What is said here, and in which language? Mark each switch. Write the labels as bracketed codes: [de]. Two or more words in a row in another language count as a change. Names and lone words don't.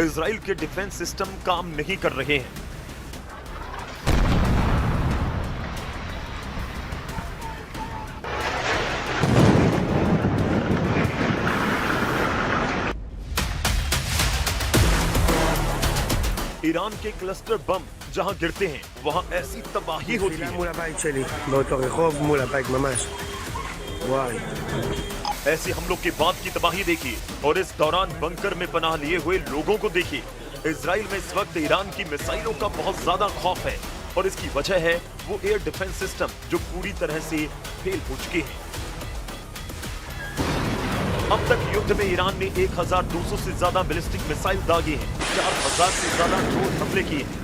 [hi] इजराइल के [en] defense system [hi] काम नहीं कर रहे हैं। ईरान के [en] cluster bomb [hi] जहां गिरते हैं वहां ऐसी तबाही होती है। [he] מול הבית שלי, באותו רחוב, מול הבית ממש. וואי. [hi] ऐसे हमलों के बाद की तबाही देखिए और इस दौरान बंकर में पनाह लिए हुए लोगों को देखिए। इजराइल में इस वक्त ईरान की मिसाइलों का बहुत ज्यादा खौफ है और इसकी वजह है वो [en] air defense system [hi] जो पूरी तरह से फेल हो चुके हैं। अब तक युद्ध में ईरान ने 1200 से ज्यादा [en] ballistic missile [hi] दागे हैं, 4000 से ज्यादा ड्रोन हमले किए हैं।